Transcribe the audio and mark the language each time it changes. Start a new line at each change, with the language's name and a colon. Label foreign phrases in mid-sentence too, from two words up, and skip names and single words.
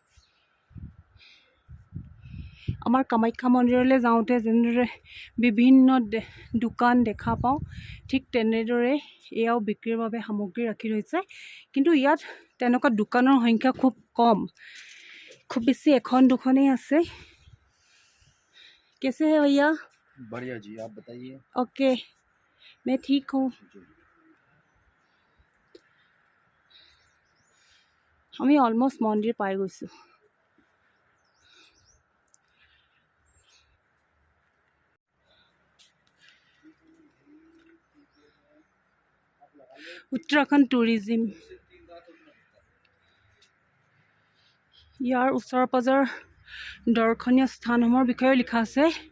Assamese: আমাৰ কামাখ্যা মন্দিৰলৈ যাওঁতে যেনেদৰে বিভিন্ন দোকান দেখা পাওঁ, ঠিক তেনেদৰে এয়াও বিক্ৰীৰ বাবে সামগ্ৰী ৰাখি থৈছে। কিন্তু ইয়াত তেনেকুৱা দোকানৰ সংখ্যা খুব কম, খুব বেছি এখন দুখনেই আছে।
Hindi: कैसे है भैया? बढ़िया जी, आप बताइए। ओके, मैं ठीक हूँ।
Assamese: আমি অলমষ্ট মন্দিৰ পাই গৈছোঁ। উত্তৰাখণ্ড টুৰিজিম, ইয়াৰ ওচৰ পাজৰ দৰ্শনীয় স্থানসমূহৰ বিষয়েও লিখা আছে।